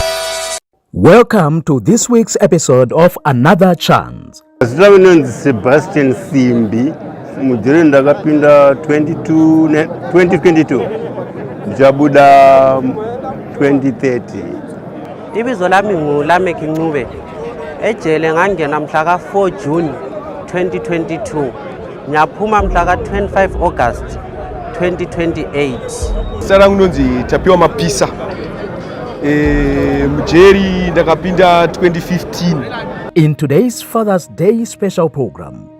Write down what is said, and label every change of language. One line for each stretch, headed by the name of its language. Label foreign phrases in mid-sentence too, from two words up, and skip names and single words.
English: Welcome to this week's episode of Another Chance.
Shona: Sebastian Simbi, mujere ndakapinda 2022 ndichabuda 2030.
North Ndebele: Ibizo lami nguLameki Ncube. Ejele ngangena mhla ka4 June 2022. Nyaphuma mhla ka25 August 2028.
Shona: Sara unonzi tapiwa mapisa. Mujeri ndakapinda 2015.
English: In today's Father's Day special program,